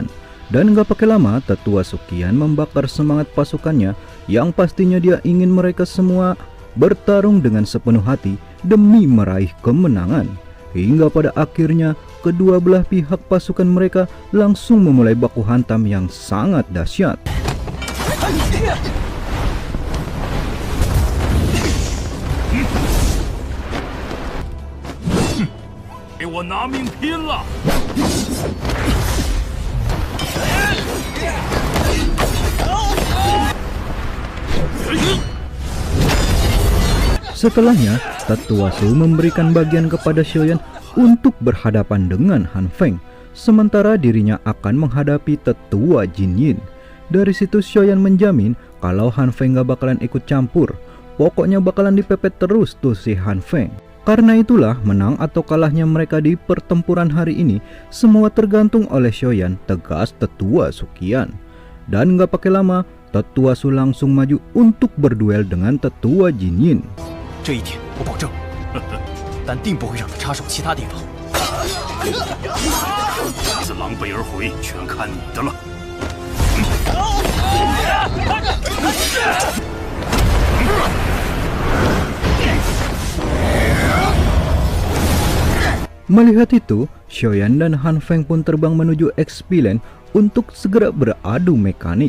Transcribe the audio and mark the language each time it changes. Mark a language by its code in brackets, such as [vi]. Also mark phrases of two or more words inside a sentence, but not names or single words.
[id] Dan gak pakai lama, tetua Suqian membakar semangat pasukannya yang pastinya dia ingin mereka semua bertarung dengan sepenuh hati demi meraih kemenangan. Hingga pada akhirnya, kedua belah pihak pasukan mereka langsung memulai baku hantam yang sangat dahsyat. [zh] 给我拿命拼了！ [id] Setelahnya, tetua Su memberikan bagian kepada Xiaoyan untuk berhadapan dengan Han Feng, sementara dirinya akan menghadapi tetua Jin Yin. Dari situ Xiaoyan menjamin kalau Han Feng gak bakalan ikut campur, pokoknya bakalan dipepet terus tuh si Han Feng. Karena itulah menang atau kalahnya mereka di pertempuran hari ini semua tergantung oleh Xiaoyan, tegas tetua Suqian. Dan gak pakai lama, tetua Su langsung maju untuk berduel dengan tetua Jin Yin. [zh] 这一点我保证，但定不会让他插手其他地方。这狼狈而回，全看你的了。 [id] Melihat itu, Xiaoyan dan Han Feng pun terbang menuju XP Land untuk segera beradu mekanik.